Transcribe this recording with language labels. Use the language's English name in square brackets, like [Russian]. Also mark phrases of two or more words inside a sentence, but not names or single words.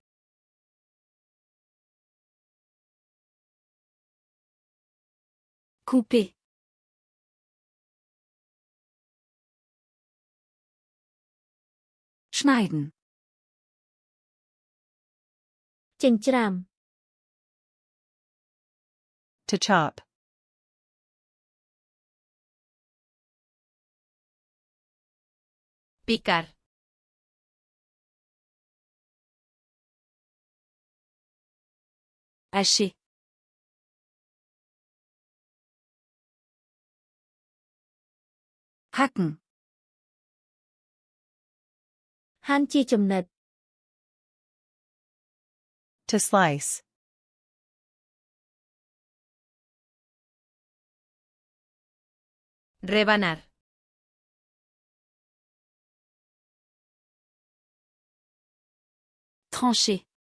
[French] Couper. [German] Schneiden. [Khmer] ចិញ្ច្រាំ [English] To chop. [Spanish] Picar. [French] Hacher. [German] Hacken. [Khmer] ហាន់ជាចំណិត [English] To slice. [Spanish] Rebanar. [French] Trancher.